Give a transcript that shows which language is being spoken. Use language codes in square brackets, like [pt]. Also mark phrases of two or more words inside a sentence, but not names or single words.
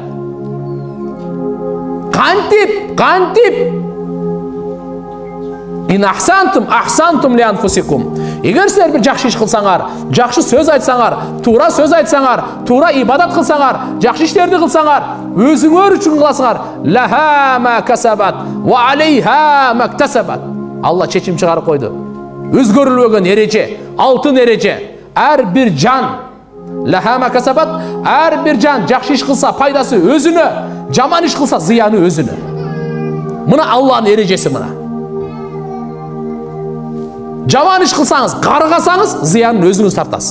[ar] Кантип إن أحسنتم لأنفسكم. [ky] Эгер силер бир жакшы иш кылсаңар, жакшы сөз айтсаңар, туура сөз айтсаңар, туура ибадат кылсаңар, жакшы иштерди кылсаңар, өзүңөр үчүн кыласыңар. [ar] لها ما كسبت وعليها ما اكتسبت. [ky] Алла чечим чыгарып койду. Өзгөрүлбөгөн эреже, алтын эреже. Ар бир жан [ar] لها ما كسبت, [ky] ар бир жан жакшы иш кылса пайдасы өзүнө, жаман иш кылса зыяны өзүнө. Мына Алланын эрежеси мына. Жаман иш кылсаңыз, каргасаңыз, зыянын өзүңүз тартасыз.